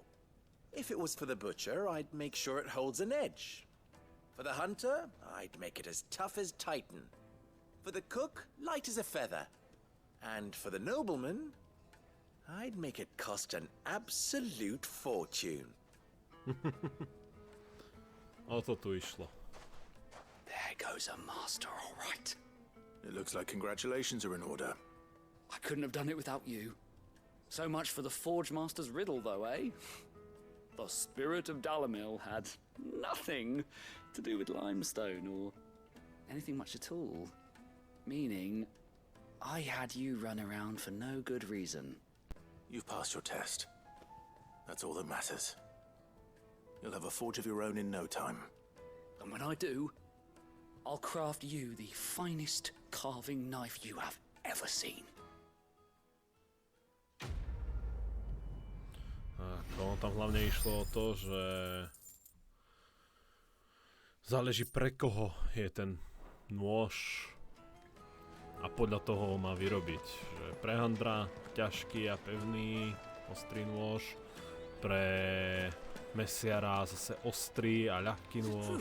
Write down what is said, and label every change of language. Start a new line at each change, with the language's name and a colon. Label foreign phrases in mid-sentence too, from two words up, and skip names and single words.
English: If it was for the butcher, I'd make sure it holds an edge. For the hunter, I'd make it as tough as Titan. For the cook, light as a feather. And for the nobleman, I'd make it cost an absolute fortune.
Slovak: O to tu išlo.
English: There goes a master, all right. It looks like congratulations are in order. I couldn't have done it without you. So much for the Forge Master's riddle, though, eh? The spirit of Dalimil had nothing to do with limestone or anything much at all. Meaning, I had you run around for no good reason. You've passed your test. That's all that matters. You'll have a forge of your own in no time. And when I do, I'll craft you the finest carving knife you have ever seen.
Slovak: Tam hlavne išlo o to, že záleží pre koho je ten nôž a podľa toho ho má vyrobiť. Že pre handra ťažký a pevný ostrý nôž, pre mesiara zase ostrý a ľahký nôž.